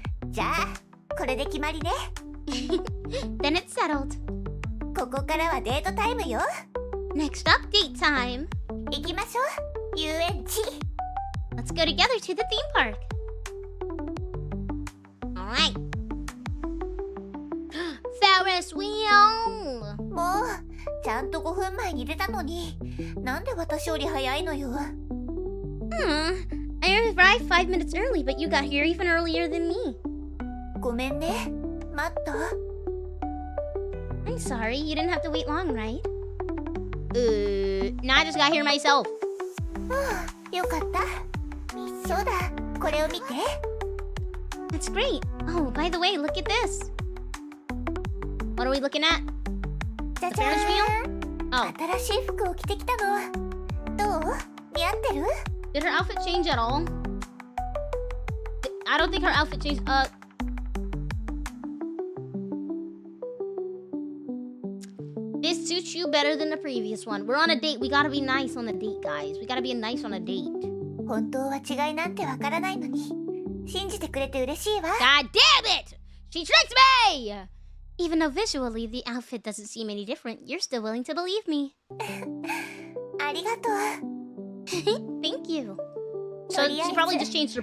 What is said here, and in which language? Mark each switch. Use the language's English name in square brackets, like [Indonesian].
[Japanese] じゃあ、これで決まりね。 [English] Then it's settled. [Japanese] ここからはデートタイムよ。 [English] Next up, date time. [Japanese] 行きましょう。遊園地。 [English] Let's go together to the theme park. Alright. Ferris wheel! [Japanese] もうちゃんと5分前に出たのになんで私より早いのよ。 [English] I arrived 5 minutes early, but you got here even earlier than me. [Japanese] ごめんね、待った。 [English] I'm sorry, you didn't have to wait long, right? No, I just got here myself. [Japanese] よかった。そうだ、これを見て。 [English] That's great. Oh, by the way, look at this. What are we looking at? [Japanese] じゃじゃ [English] Ferris ー wheel? ん。 Oh, [Japanese] 新しい服を着てきたの。どう？似合ってる？ [English] did her outfit change at all? I don't think her outfit changed. This suits you better than the previous one. We're on a date. We gotta be nice on a date, guys. We gotta be nice on a date. [Japanese] 本当は違いなんてわからないのに信じてくれて嬉しいわ。 [English] God damn it! She tricked me! Even though visually the outfit doesn't seem any different, you're still willing to believe me. [Japanese] ありがとう。 [English] Thank you. So she probably just changed her